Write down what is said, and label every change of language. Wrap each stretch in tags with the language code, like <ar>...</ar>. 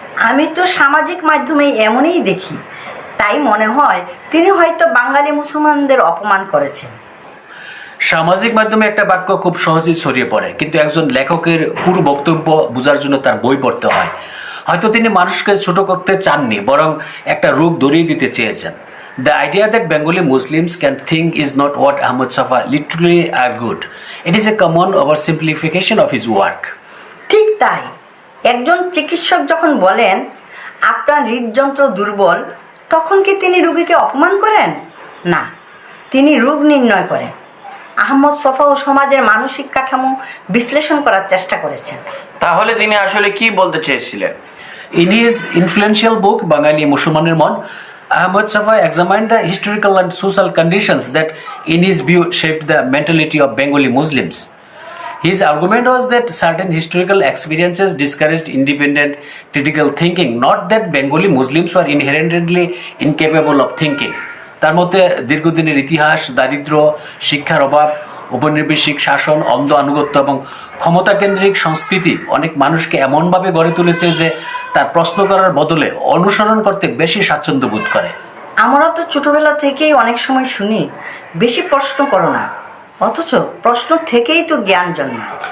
<bn>আমি তো সামাজিক মাধ্যমে এমনই দেখি, তাই মনে হয় তিনি হয়তো বাঙালি মুসলমানদের অপমান করেছেন। সামাজিক মাধ্যমে একটা বাক্য খুব সহজেই ছড়িয়ে পড়ে, কিন্তু একজন লেখকের পুরো বক্তব্য বোঝার জন্য তার বই পড়তে হয়। হয়তো তিনি মানুষকে ছোট করতে চাননি, বরং একটা রূপ ধরিয়ে দিতে চেয়েছেন।</bn> <en>The idea that Bengali Muslims can think is not what Ahmad Safa literally argued. It is a common oversimplification of his work.</en> <bn>ঠিক তাই, একজন চিকিৎসক যখন বলেন আপনার হৃদযন্ত্র দুর্বল, তখন কি তিনি রোগীকে অপমান করেন? না, তিনি রোগ নির্ণয় করেন। আহমদ ছফা ও সমাজের মানসিক কাঠামো বিশ্লেষণ করার চেষ্টা করেছেন। তাহলে তিনি আসলে কি বলতে চেয়েছিলেন?</bn> <en>In his influential book, Bangali Muslimaner Mon, Ahmad Safa examined the historical and social conditions that, in his view, shaped the mentality of Bengali Muslims. His argument was that certain historical experiences discouraged independent critical thinking, not that Bengali Muslims were inherently incapable of thinking.</en> <bn>তার মধ্যে দীর্ঘদিনের ইতিহাস, দারিদ্র্য, শিক্ষার অভাব, উপনিবেশিক শাসন, অন্ধ আনুগত্য এবং ক্ষমতাকেন্দ্রিক সংস্কৃতি অনেক মানুষকে এমনভাবে গড়ে তুলেছে যে তার প্রশ্ন করার বদলে অনুসরণ করতে বেশি স্বাচ্ছন্দ্য বোধ করে। আমরা তো ছোটবেলা থেকেই অনেক সময় শুনি, বেশি প্রশ্ন করো না, অথচ প্রশ্ন থেকেই তো জ্ঞান জন্মায়।</bn>